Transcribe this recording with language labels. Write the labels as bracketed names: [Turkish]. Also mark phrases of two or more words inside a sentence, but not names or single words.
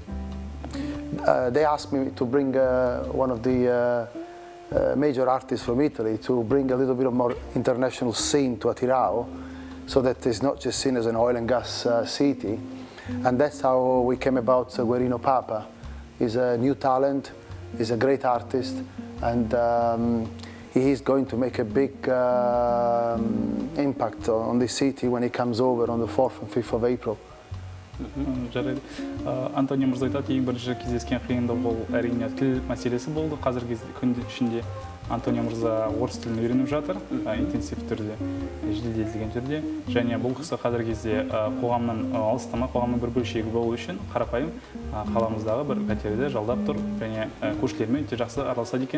[English] They asked me to bring one of the major artists from Italy to bring a little bit of more international scene to Atyrau, so that it's not just seen as an oil and gas city. And that's how we came about Guerino Papa. He's a new talent, he's a great artist, and he is going to make a big impact on this city when he comes over on the 4th and 5th of April. [Kazakh] Жарайды. Антонио мырза айтады, ең бірінші кездескен қиындық ол әрине тіл мәселесі болды. Қазіргі күн ішінде Антонио мырза орыс тілін үйреніп жатыр, интенсив түрде, жеделдетілген түрде. Және бұл кісі қазіргі кезде қоғамнан алыстамай, қоғамның бір бөлшегі болу үшін қарапайым қаламыздағы бір пәтерде жалдап тұр, және көршілермен өте жақсы араласады екен.